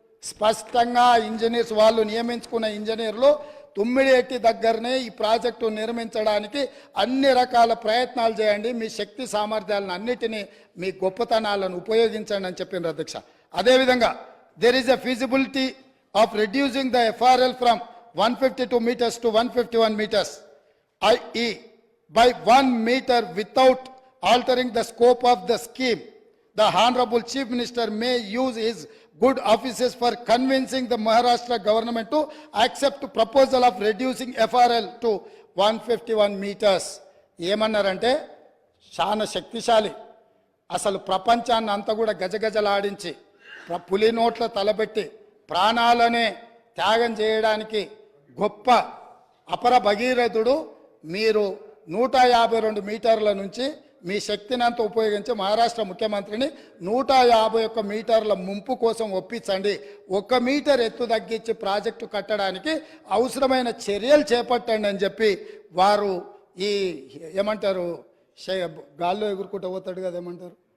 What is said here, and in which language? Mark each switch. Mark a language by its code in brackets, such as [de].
[te] స్పష్టంగా ఇంజనీర్స్ వాళ్ళు నియమించుకున్న ఇంజనీర్లు తుమ్మిడిహెట్టి దగ్గరనే ఈ ప్రాజెక్టు నిర్మించడానికి అన్ని రకాల ప్రయత్నాలు చేయండి, మీ శక్తి సామర్థ్యాలను అన్నిటినీ మీ గొప్పతనాలను ఉపయోగించండి అని చెప్పిండ్రు అధ్యక్ష. అదేవిధంగా [en] There is a feasibility of reducing the FRL from 152 meters to 151 meters, i.e. by 1 meter without altering the scope of the scheme. The Honorable Chief Minister may use his good offices for convincing the Maharashtra government to accept proposal of reducing FRL to 151 meters. [te] ఏమన్నారంటే చాలా శక్తిశాలి, అసలు ప్రపంచాన్ని అంతా కూడా గజగజలాడించి పులి నోట్ల తలబెట్టి ప్రాణాలనే త్యాగం చేయడానికి గొప్ప అపర భగీరథుడు. మీరు 152 మీటర్ల నుంచి మీ శక్తిని అంతా ఉపయోగించి మహారాష్ట్ర ముఖ్యమంత్రిని 151 మీటర్ల ముంపు కోసం ఒప్పించండి, 1 మీటర్ ఎత్తు తగ్గించి ప్రాజెక్టు కట్టడానికి అవసరమైన చర్యలు చేపట్టండి అని చెప్పి వారు ఈ ఏమంటారు గాల్లో ఎగురుకుంటూ పోతాడు కదా, ఏమంటారు